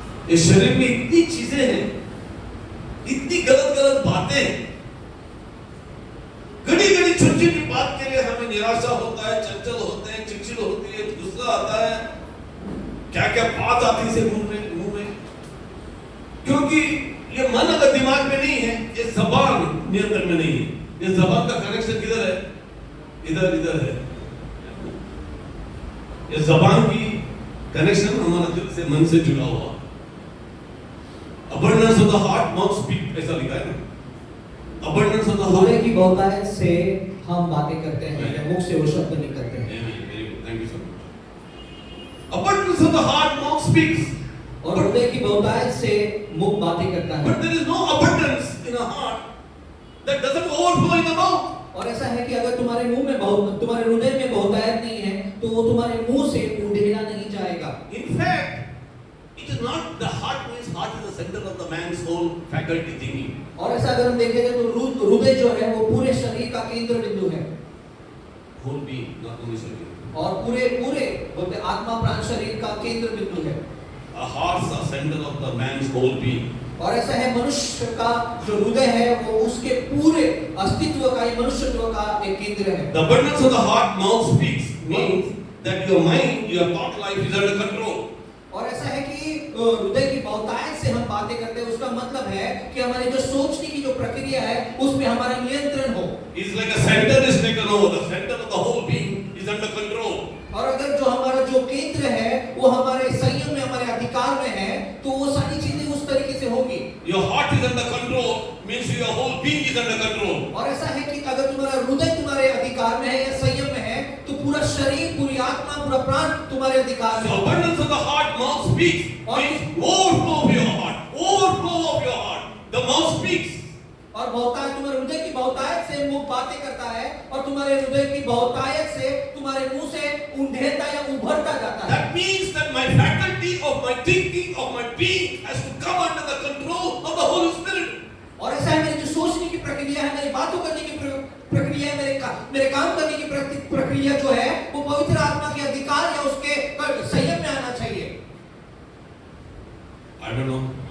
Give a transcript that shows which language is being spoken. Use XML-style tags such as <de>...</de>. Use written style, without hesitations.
<hi>इस शरीर में इतनी चीजें हैं, इतनी गलत गलत बातें, घड़ी घड़ी छोटी छोटी बात के लिए हमें निराशा होता है, चंचल होते हैं, चिड़चिड़ होती है, गुस्सा आता है, क्या क्या बात आती है मुंह में, क्योंकि ये मन अगर दिमाग में नहीं है, ये जबान नियंत्रण में नहीं है। ये जबान का कनेक्शन किधर है? इधर है। ये जबान की कनेक्शन हमारा दिल से, मन से जुड़ा हुआ।</hi> <en>Abundance of the heart mouth speak,</en> <hi>ऐसा लिखा है ना।</hi> <en>Abundance of the heart,</en> <hi>हृदय की बहुतायत से हम बातें करते हैं, या मुख से वो शब्द निकलते हैं।</hi> <en>Very good, thank you so much. Abundance of the heart mouth speaks.</en> <hi>और हृदय की बहुतायत से मुख बातें करता है।</hi> <en>But there is no abundance in a heart that doesn't overflow in the mouth.</en> <hi>और ऐसा है कि अगर तुम्हारे मुंह में तुम्हारे हृदय में बहुतायत नहीं है, तो वो तुम्हारे मुंह से उंडेला नहीं जाएगा।</hi> <en>In fact, it is not the heart means heart is the center of the man's whole faculty thinking.</en> <hi>और ऐसा अगर हम देखेंगे तो हृदय जो है वो पूरे शरीर का केंद्र बिंदु है।</hi> <en>Whole being, not only shari.</en> <hi>और पूरे बोलते आत्मा प्राण शरीर का केंद्र बिंदु है।</hi> <en>A heart is the center of the man's whole being.</en> <hi>और ऐसा है मनुष्य का जो हृदय है वो उसके पूरे अस्तित्व का, मनुष्यत्व का एक केंद्र है।</hi> <en>The abundance of the heart mouth speaks means that your mind, your thought life is under control.</en> <hi>और ऐसा है कि हृदय की बहुतायत से हम बातें करते हैं, उसका मतलब है कि हमारी जो सोचने की जो जो प्रक्रिया है उसमें हमारा नियंत्रण हो।</hi> <en>It's like a center is taken over. The center of the whole being is under control.</en> <hi>और अगर जो हमारा जो केंद्र है वो हमारे संयम में, हमारे अधिकार में है, तो वो सारी चीजें उस तरीके से होंगी।</hi> <en>Your heart is under control means your whole being is under control.</en> <hi>और ऐसा है कि अगर तुम्हारा हृदय तुम्हारे अधिकार में है या संयम में है, तो पूरा शरीर, पूरी आत्मा, पूरा प्राण तुम्हारे अधिकार में</hi> <en>So</en> <hi>होगा।</hi> <en>abundance of the heart, mouth speaks. Means overflow of your heart. Overflow of your heart. The mouth speaks.</en> <hi>और बहुतायत, तुम्हारे हृदय की बहुतायत से मुंह बातें करता है, और तुम्हारे हृदय की बहुतायत से तुम्हारे मुंह से उंडेलता या उभरता जाता है।</hi> <en>That means that my faculty of my thinking, of my being has to come under the control of the Holy Spirit.</en> <hi>और ऐसा है, मेरी जो सोचने की प्रक्रिया है, मेरी बातों करने की प्रक्रिया है, मेरे काम करने की प्रक्रिया जो है, वो पवित्र आत्मा के अधिकार या उसके संयम में आना चाहिए।</hi> <en>I don't know.</en>